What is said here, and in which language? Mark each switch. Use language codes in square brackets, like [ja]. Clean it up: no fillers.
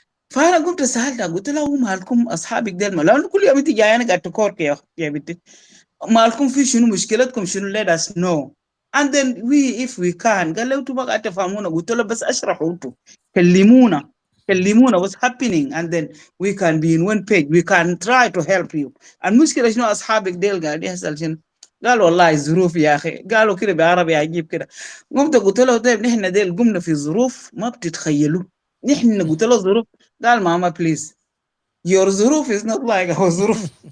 [ar] فانا قمت سالتها قلت لها هو مالكم اصحابك ديل لانه كل يوم انت جايه انا قاعد تكورك يا بنتي مالكم في شنو مشكلتكم شنو [en] let us know and then we if we can. [ar] قال لي انتوا بقى تفهمونا. قلت له بس اشرحوا انتوا كلمونا [en] what's happening and then we can be in one page, we can try to help you. [ar] المشكله شنو اصحابك ديل قاعد يحصل شنو؟ قال والله الظروف يا اخي. قالوا كده بعربي عجيب كده. قمت قلت له طيب نحن ديل قمنا في ظروف ما بتتخيلوا. نحن قلت له ظروف، قال ماما بليز your ظروف [en] is not like our [ar] ظروف.